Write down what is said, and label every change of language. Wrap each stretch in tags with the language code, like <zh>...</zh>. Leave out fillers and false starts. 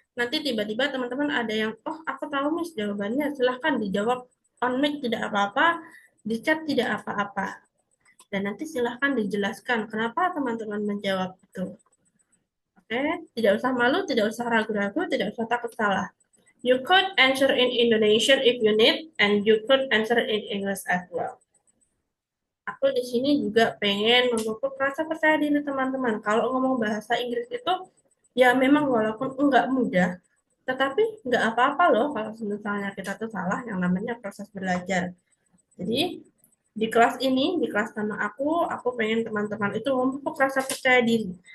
<id>Nanti tiba-tiba teman-teman ada yang, oh aku tahu Miss jawabannya, silahkan dijawab</id> <en>on mic</en> <id>tidak apa-apa, di chat tidak apa-apa. Dan nanti silahkan dijelaskan kenapa teman-teman menjawab itu. Oke, tidak usah malu, tidak usah ragu-ragu, tidak usah takut salah.</id> <en>You could answer in Indonesian if you need, and you could answer in English as well.</en> <id>Aku di sini juga pengen memupuk rasa percaya diri teman-teman. Kalau ngomong bahasa Inggris itu, ya memang walaupun enggak mudah, tetapi enggak apa-apa loh kalau misalnya kita tuh salah, yang namanya proses belajar. Jadi di kelas ini, di kelas sama aku pengen teman-teman itu memupuk rasa percaya diri.</id>